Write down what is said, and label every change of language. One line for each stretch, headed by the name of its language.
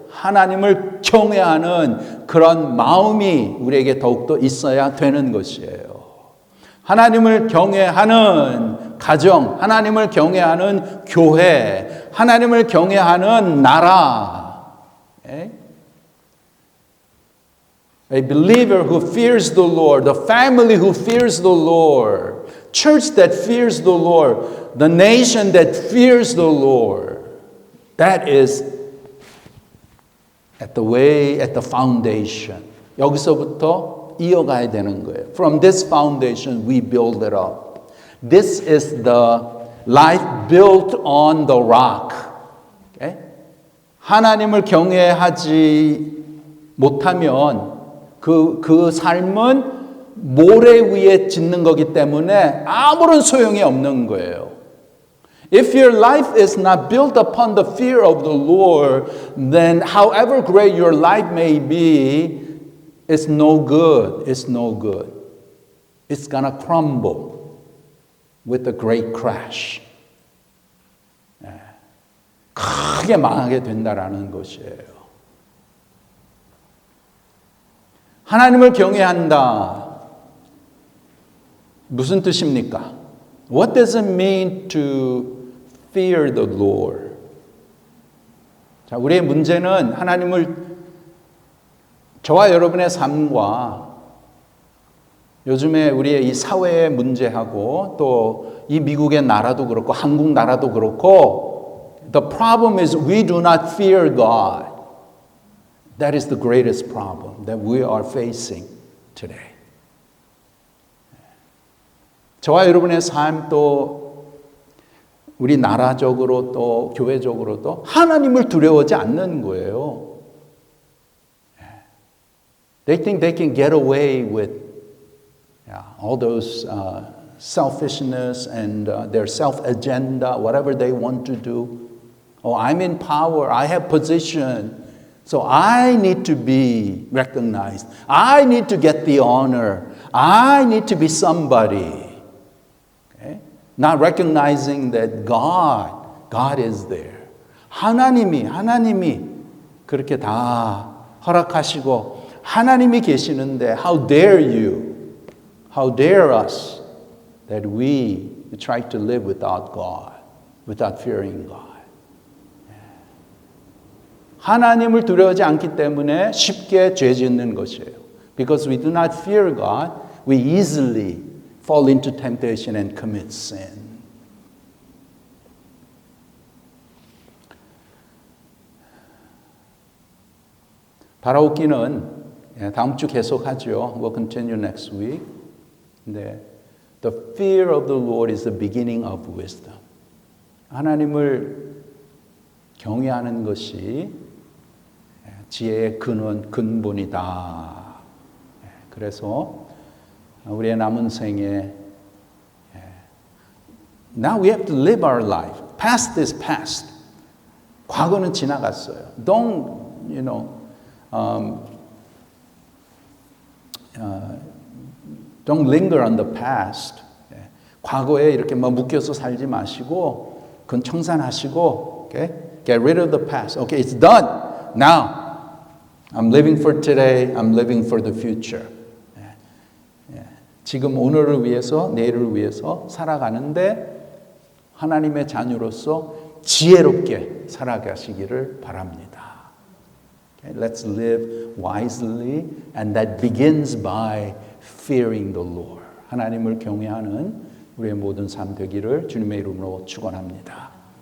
Korean: 하나님을 경외하는 그런 마음이 우리에게 더욱더 있어야 되는 것이에요. 하나님을 경외하는 가정, 하나님을 경외하는 교회, 하나님을 경외하는 나라.
English: Okay? A believer who fears the Lord, the family who fears the Lord, church that fears the Lord, the nation that fears the Lord. That is at the foundation.
Korean: 여기서부터 이어가야 되는 거예요.
English: From this foundation, we build it up. This is the life built on the rock. Okay?
Korean: 하나님을 경외하지 못하면 그 삶은 모래 위에 짓는 거기 때문에 아무런 소용이 없는 거예요.
English: If your life is not built upon the fear of the Lord, then however great your life may be, it's no good. It's no good. It's gonna crumble with a great crash.
Korean: 크게 망하게 된다라는 것이에요. 하나님을 경외한다. 무슨 뜻입니까?
English: What does it mean to fear the Lord?
Korean: 자, 우리의 문제는 하나님을 저와 여러분의 삶과 요즘에 우리의 이 사회의 문제하고 또 이 미국의 나라도 그렇고 한국 나라도 그렇고
English: the problem is we do not fear God. That is the greatest problem that we are facing today.
Korean: 저와 여러분의 삶 또 우리 나라적으로 또 교회적으로도 하나님을 두려워하지 않는 거예요.
English: They think they can get away with all those selfishness and their self-agenda, whatever they want to do. Oh, I'm in power, I have position, so I need to be recognized. I need to get the honor. I need to be somebody. Okay? Not recognizing that God is there.
Korean: 하나님이 그렇게 다 허락하시고 하나님이 계시는데
English: how dare you, how dare us that we try to live without God, without fearing God.
Korean: 하나님을 두려워하지 않기 때문에 쉽게 죄 짓는 것이에요.
English: Because we do not fear God, we easily fall into temptation and commit sin.
Korean: 바라옵기는 다음 주 계속하죠.
English: We'll continue next week.
Korean: 네.
English: The fear of the Lord is the beginning of wisdom.
Korean: 하나님을 경외하는 것이 지혜의 근본이다. 그래서 우리의 남은 생에
English: Now we have to live our life. Past is past.
Korean: 과거는 지나갔어요.
English: Don't, you know, don't linger on the past.
Korean: 과거에 이렇게 막 묶여서 살지 마시고 그건 청산하시고 okay?
English: Get rid of the past. Okay, it's done. Now, I'm living for today. I'm living for the future.
Korean: 지금 오늘을 위해서 내일을 위해서 살아가는데 하나님의 자녀로서 지혜롭게 살아가시기를 바랍니다.
English: Okay, let's live wisely and that begins by fearing the Lord.
Korean: 하나님을 경외하는 우리의 모든 삶 되기를 주님의 이름으로 축원합니다.